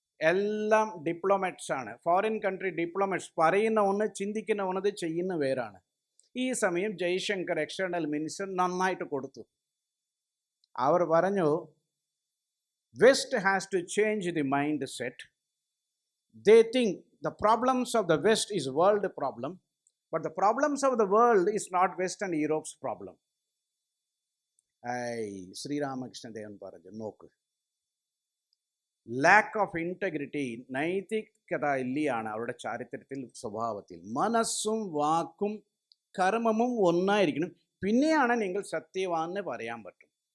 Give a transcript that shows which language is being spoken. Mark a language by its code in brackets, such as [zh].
[ml] എല്ലാം ഡിപ്ലോമാറ്റ്സ് ആണ്. Foreign country diplomats. പറയുന്ന ഒന്ന്, ചിന്തിക്കുന്ന ഒന്നത്, ചെയ്യുന്ന വേറാണ്. ഈ സമയം ജയശങ്കർ എക്സ്റ്റേണൽ മിനിസ്റ്റർ നന്നായിട്ട് കൊടുത്തു. അവർ പറഞ്ഞു, [en] West has to change the mind set. They think the problems of the West is world problem, but the problems of the world is not West and Europe's problem. [ml] Sri Ramakrishna ദേവൻ പറഞ്ഞു, നോക്ക്, [en] lack of integrity, [ml] നൈതികത ഇല്ലയാണ് അവരുടെ ചാരിത്രത്തിൽ, സ്വഭാവത്തിൽ. മനസ്സും വാക്കും കർമ്മവും ഒന്നായിരിക്കണം, പിന്നെയാണ് നിങ്ങൾ സത്യവാന്ന് പറയാൻ പറ്റും.